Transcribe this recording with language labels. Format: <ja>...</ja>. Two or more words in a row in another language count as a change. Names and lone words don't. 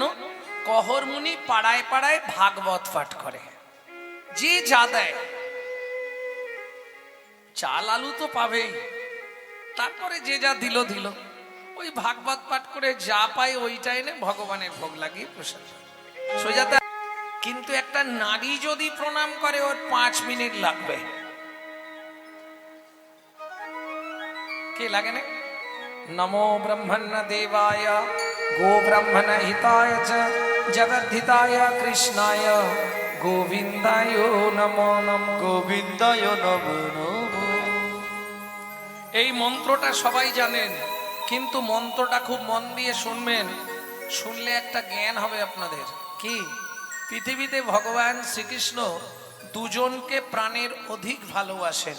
<bn>কহরমুনি পাড়ায় পাড়ায় ভাগবত পাঠ করে, যে যা দেয়, চাল আলু তো পাবেই, তারপরে যে যা দিল দিল, ওই ভাগবত পাঠ করে যা পায় ওইটাই এনে ভগবানের ভোগ লাগিয়ে প্রসাদ সোজাতে। কিন্তু একটা নারী যদি প্রণাম করে, ওর 5 মিনিট লাগবে। কি লাগে না?</bn> <sa>नमो ब्रह्मण्य देवाय गो ब्रह्मण हिताय च जगद्धिताय कृष्णाय গোবিন্দায় নমো নমঃ। গোবিন্দায় নমো নমঃ।</sa> <bn>এই মন্ত্রটা সবাই জানেন, কিন্তু মন্ত্রটা খুব মন দিয়ে শুনবেন, শুনলে একটা জ্ঞান হবে আপনাদের। কি? পৃথিবীতে ভগবান শ্রীকৃষ্ণ দুজনকে প্রাণের অধিক ভালোবাসেন।</bn>